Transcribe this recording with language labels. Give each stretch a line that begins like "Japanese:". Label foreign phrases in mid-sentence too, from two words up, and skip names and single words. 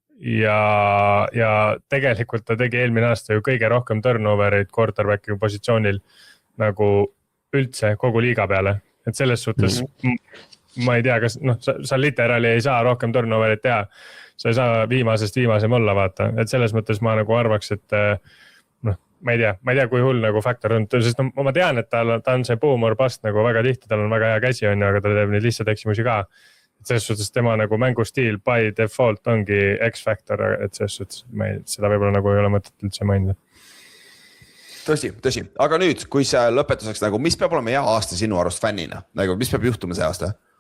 Estonian: ja tegelikult ta tegi eelmine aasta ju kõige rohkem turnovereid quarterbacki positsioonil nagu üldse kogu liiga peale, et selles suhtes ma ei tea, kas sa literaali ei saa rohkem turnoverit teha, sa ei saa viimasem olla vaata, et selles mõttes ma nagu arvaks, et ma ei tea, kui hull nagu faktor on, sest ma tean, et ta on see
English: boom or bust
Estonian: nagu väga tihti, tal on väga hea käsi on ju, aga ta teeb neid lihtsalt eksimusi ka. Et selles suhtes tema nagu mängustiil
English: by default
Estonian: ongi X-Factor, et selles suhtes seda võib-olla nagu ei ole mõtet üldse mainida. Tõsi, aga nüüd, kui see lõpetuseks nagu, mis peab olema hea aasta sinu arust fännina, nagu mis peab juhtuma see aasta?